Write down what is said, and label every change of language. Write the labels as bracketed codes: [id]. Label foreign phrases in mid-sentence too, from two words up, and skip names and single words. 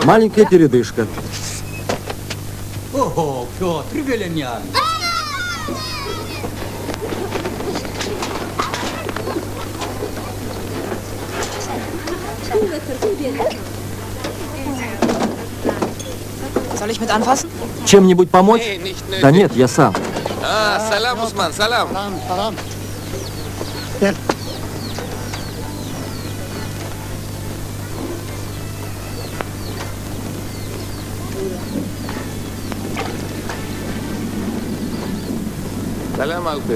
[ru] маленькая передышка. Ого, Петр Веленян. [de] Soll ich mit anfassen? [ru] Чем-нибудь помочь? [de] Nee, nicht nötig. [ru] Да нет, я сам. [de] Ah, Salam, Usman, Salam. Salam, salam. [ru] Салям, Алтын.